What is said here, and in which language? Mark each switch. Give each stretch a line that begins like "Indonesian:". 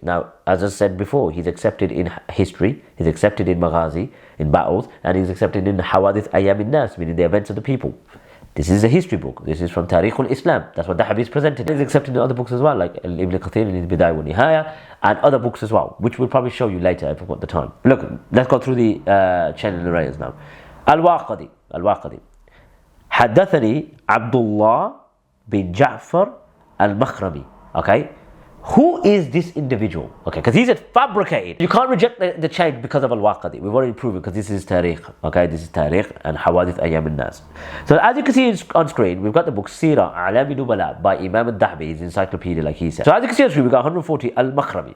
English: Now, as I said before, he's accepted in history, he's accepted in Maghazi, in battles, and he's accepted in Hawadith Ayyam al-Nas, meaning the events of the people. This is a history book. This is from Tarikh al-Islam. That's what Dahabi is presented. He's accepted in other books as well, like Ibn Kathir in his Bidayah wa Nihaya, and other books as well, which we'll probably show you later if we've got the time. Look, let's go through the chain of narrators now. Al-Waqidi.
Arabic: حدثني عبد الله بن جعفر المخرمي.
English: Okay? Who is this individual? Okay, because he said fabricated. You can't reject the chain because of Al-Waqidi. We've already proven, because this is Tarikh. Okay, this is Tarikh and Hawadith Ayyam al-Nas. So as you can see on screen, we've got the book Sirah A'lam Nubala by Imam al-Dahabi, his encyclopedia, like he said. So as you can see on screen, we've got 140 Al-Makhrami.